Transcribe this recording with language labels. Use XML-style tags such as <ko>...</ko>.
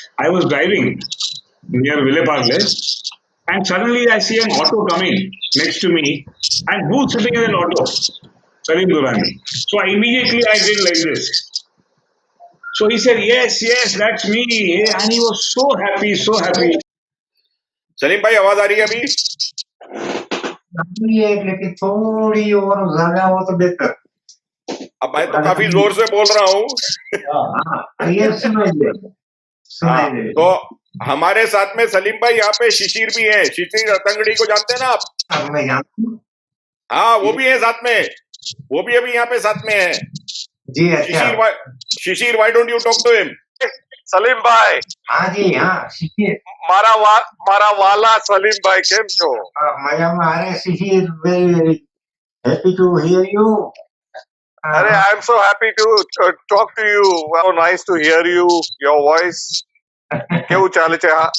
<en>I was driving near Ville Parle, and suddenly I see an auto coming next to me, and who's sitting in an auto? Salim Durrani. So immediately I did like this. So he said, yes, that's me. And he was so happy, so happy.</en> <hi>Salim भाई, आवाज आ रही है अभी? है, लेकिन थोड़ी और ज्यादा हो तो बेहतर। अब मैं तो काफी जोर से बोल रहा हूँ। ये सुनाई दे। तो हमारे साथ में सलीम भाई यहाँ पे शिशिर भी है। शिशिर रतंगड़ी को जानते हैं ना आप? मैं जानता हूँ। हाँ, वो भी है साथ में। वो भी अभी यहाँ पे साथ में है। जी अच्छा।</hi> <en>Shishir, why don't you talk to him?</en> <gu>Salim ભાઈ,</gu> <hi>हाँ जी हाँ शिशिर।</hi> <gu>મારા વાલા સલીમ ભાઈ કેમ છો? મજામાં આ રહે</gu> <en>Shishir, very happy to hear you.</en> <gu>અરે,</gu> <en>I am so happy to talk to you. How nice to hear you, your voice.</en> <gu>કેવું ચાલે છે?</gu>